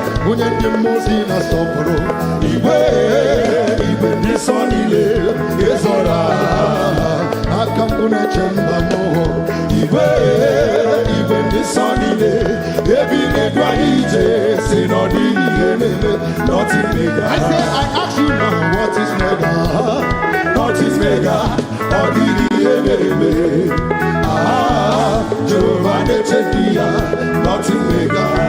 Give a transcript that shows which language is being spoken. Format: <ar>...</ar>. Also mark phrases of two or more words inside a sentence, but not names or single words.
<ig>Onye ndị mmụọ ozi na-asọpụrụ. Igwe, igwe ndị nsọ niile, ihe zọrọ. Aka m bụ na-eche mba m hụ. Igwe, igwe ndị nsọ niile, ebi na-edu anyị ije, si na ọ dịghị ihe na-eme.</ig> <en>Nothing mega. I say, I ask you now, what is mega? Nothing mega.</en> <ig>Ọ dịghị ihe na-eme. Ah, Jehova na-eche ndị ya.</ig> <en>Nothing mega.</en>